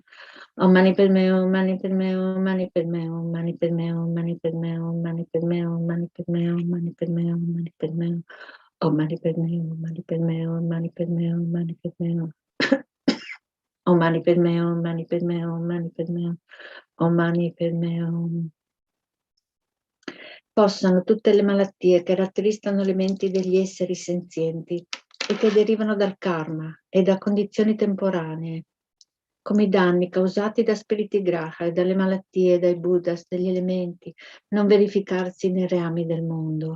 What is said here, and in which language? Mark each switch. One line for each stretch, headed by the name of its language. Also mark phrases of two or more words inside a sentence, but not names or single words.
Sanskrit: ॐ मणि पद्मे, ॐ मणि पद्मे, ॐ मणि पद्मे, ॐ मणि पद्मे, ॐ मणि पद्मे, ॐ मणि पद्मे, ॐ मणि पद्मे, ॐ मणि पद्मे, ॐ मणि पद्मे. ॐ मणि पद्मे, ॐ मणि पद्मे, ॐ मणि पद्मे, ॐ मणि पद्मे. ॐ मणि पद्मे, ॐ मणि पद्मे, ॐ मणि पद्मे, ॐ मणि पद्मे, ॐ.
Italian: Possano tutte le malattie che rattristano le menti degli esseri senzienti e che derivano dal karma e da condizioni temporanee, come i danni causati da spiriti graha e dalle malattie, dai buddhas, dagli elementi, non verificarsi nei reami del mondo.